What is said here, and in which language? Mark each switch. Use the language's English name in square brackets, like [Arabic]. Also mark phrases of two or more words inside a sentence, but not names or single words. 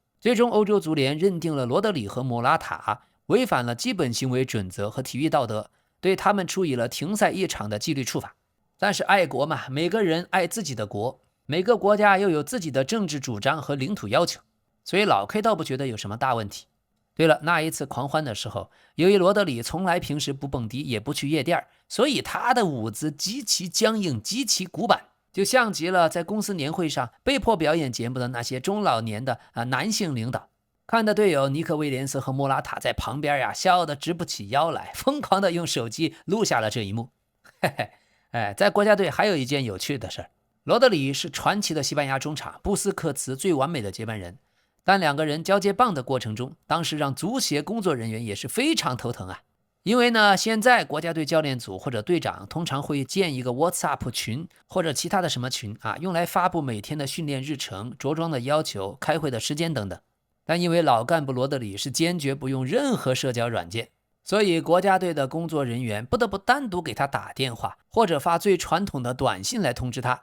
[Chinese] 最終歐洲足聯認定了羅德里和莫拉塔違反了基本行為準則和體育道德，對他們處以了停賽1場的紀律處罰。但是愛國嘛，每個人愛自己的國，每個國家又有自己的政治主張和領土要求，所以老 K 倒不覺得有什麼大問題。對了，那一次狂歡的時候，由於羅德里從來平時不蹦迪也不去夜店，所以他的舞姿極其僵硬，極其古板，就像极了在公司年會上被迫表演節目的那些中老年的男性領導。看的隊友尼克威廉斯和莫拉塔在旁邊笑得直不起腰來，瘋狂的用手機錄下了這一幕。在國家队還有一件有趣的事，羅德里是傳奇的西班牙中場布斯克茨最完美的接班人，但2個人交接棒的過程中，当時讓足協工作人員也是非常頭疼啊。因為呢，現在国家隊教練組或者隊長通常會建一個 WhatsApp 群或者其他的什麼群用來發布每天的訓練日程、着裝的要求、開會的時間等等。但因為老幹部羅德里是堅決不用任何社交軟件，所以國家隊的工作人員不得不單獨給他打電話或者發最傳統的短信來通知他。